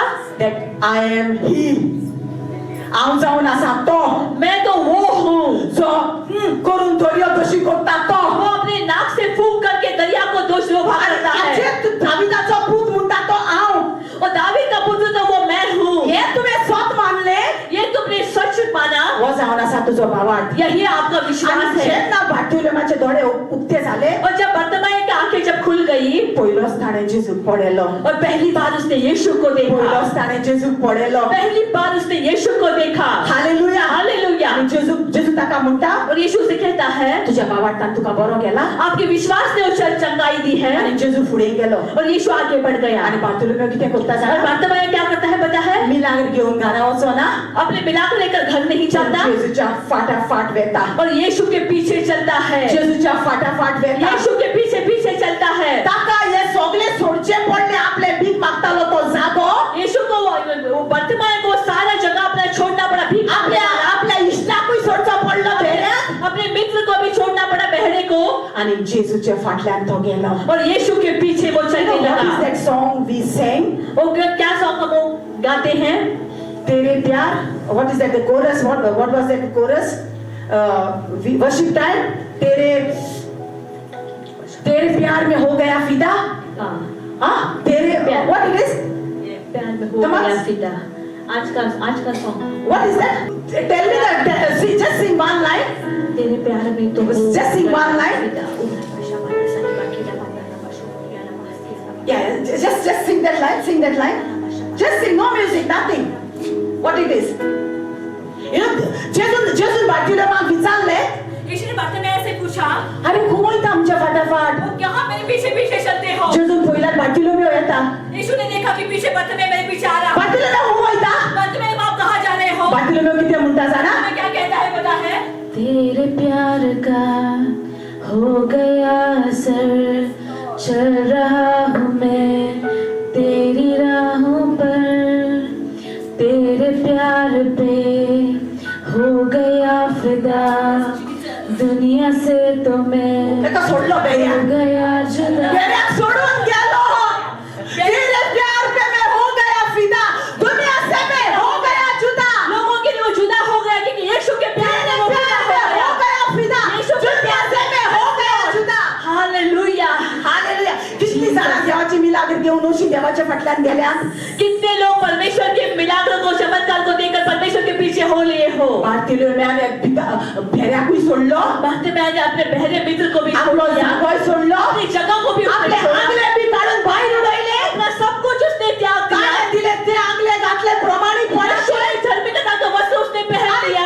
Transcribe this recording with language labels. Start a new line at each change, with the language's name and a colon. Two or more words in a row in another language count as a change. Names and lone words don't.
English: That I am he.
Konkani: हांव जावन आसा तो.
Hindi: मैं तो वो हूँ
Konkani: जो करून दर्यो दोशी करता तो.
Hindi: वो अपने नाक से फूंक करके दरिया को दोष लोभा करता है.
Konkani: हाचेर दाविदाचो पूत म्हणटा तो हांव.
Hindi: और दावीद का पुत्र तो वो मैं हूँ.
Konkani: हे तुवें स्वत मानले.
Hindi: ये तुमने सच माना.
Konkani: हो जावन आसा तुजो बावार्थ.
Hindi: यही आपका विश्वास
Konkani: आणि
Hindi: है.
Konkani: जेन्ना बार्तुलोमेवाचे दोळे उक्ते जाले
Hindi: और जब बार्थोमेव की आंखें जब खुल गई
Konkani: पयलोच ताणें जेजूक पळयलो.
Hindi: और पहली बार उसने यीशु को देखा.
Konkani: पयलोच ताणें जेजूक पळयलो.
Hindi: पहली बार उसने यीशु को देखा. हालेलुया. हालेलुया.
Konkani: आणि जेजू ताका म्हणटा
Hindi: और यीशु से कहता है,
Konkani: तुझ्या बावार्थान तुका बरो केला.
Hindi: आपके विश्वास ने उसे चंगाई दी है.
Konkani: आणि जेजू फुडें गेलो.
Hindi: और यीशु आगे बढ़ गया.
Konkani: आणि बार्तुलोमेव कितें करता
Hindi: और
Konkani: जाणा.
Hindi: बार्थोमेव क्या करता है पता है?
Konkani: मिलाग्र घेऊन घरा वचो ना.
Hindi: अपने मिलाप लेकर घर नहीं चलता.
Konkani: जेजूच्या फाटाफाट वेता.
Hindi: और यीशु के पीछे चलता है.
Konkani: जेजूच्या फाटाफाट वेता.
Hindi: यीशु के पीछे पीछे चलता है.
Konkani: ताका हे सगळे सोडचे पडले. आपले भीक मागतालो तो जागो.
Hindi: यीशु को बार्थोमेव को सारा जगह अपना छोड़ना पड़ा. भीख
Konkani: आपल्या इश्टाकूय सोडचो पडलो भेड्याक.
Hindi: अपने मित्र को भी छोड़ना पड़ा, बहरे को.
Konkani: आणि जेजूच्या फाटल्यान तो गेलो.
Hindi: और यीशु के पीछे वो चलने
English: What is
Hindi: लगा.
English: that song we sang?
Hindi: वो क्या सॉन्ग हम वो गाते हैं? तेरे प्यार.
English: What is that the chorus? What was that chorus? Worship time.
Hindi: तेरे प्यार में हो गया फिदा. हाँ. हाँ तेरे प्यार.
English: what it is?
Hindi: प्यार में हो
English: Come on.
Hindi: गया फिदा. आज का सॉन्ग
English: What is that? Tell me that. Just sing one line.
Hindi: तेरे प्यार में तो
English: Just sing one line. Yeah, just sing that line. Sing that line. Just sing, no music, nothing. What it is? You know, Jesus
Konkani: बाटुलेमान विचारले.
Hindi: यीशु ने बारतिमेय से पूछा,
Konkani: अरे घुमोयता आमच्या फाटाफाट.
Hindi: तुम यहाँ मेरे पीछे पीछे चलते हो?
Konkani: जेजून पहिला बाटुलेमेव येता.
Hindi: यीशु ने देखा कि पीछे बारतिमेय मेरे पीछे आ रहा।
Konkani: बाटुलेमेव घुमोयता.
Hindi: बारतिमेय आप कहाँ जा रहे हो?
Konkani: बाटुलेमेव किती म्हणता जाणा?
Hindi: तुम्हें क्या कहता है पता है? तेरे प्यार का हो गया असर, चल रहा हूँ मैं तेरी राहों पर, तेरे प्यार पे हो गया फिदा, दुनिया से तो मैं
Konkani: एका सोडलो
Hindi: हो
Konkani: बेड्या.
Hindi: गया जुदा.
Konkani: बेड्या सोडून गेलो.
Hindi: तेरे प्यार पे मैं हो गया फिदा. दुनिया से मैं हो गया जुदा. लोगों के लिए वो जुदा हो गया क्योंकि यीशु के प्यार में वो प्यार जुदा में हो हो गया। गया फिदा. यीशु के दुनिया से मैं हो गया जुदा. हालेलुया।
Konkani: हालेलुया. कितनी सारा देवाची मिलाग्र घेऊन उशी देवाच्या फाटल्यान गेल्या.
Hindi: कितने लोग परमेश्वर के मिलाग्र को चमत्कार को देखकर परमेश्वर के पीछे हो लिए हो।
Konkani: बाटुलेमेवाने भेड्याकूय सोडलो.
Hindi: बारतिमेय ने अपने बहरे मित्र को भी छोड़
Konkani: आपलो
Hindi: दिया,
Konkani: जागोय सोडलो.
Hindi: अपनी जगह को भी
Konkani: आपले
Hindi: उसने छोड़ा,
Konkani: आंगले बी काढून बाहेर उडवले.
Hindi: अपना सब कुछ उसने त्याग दिया।
Konkani: काढे दिले ते आंगले घातले प्रमाणिकपणे.
Hindi: धर्मिकता का वस्त्र उसने पहन लिया।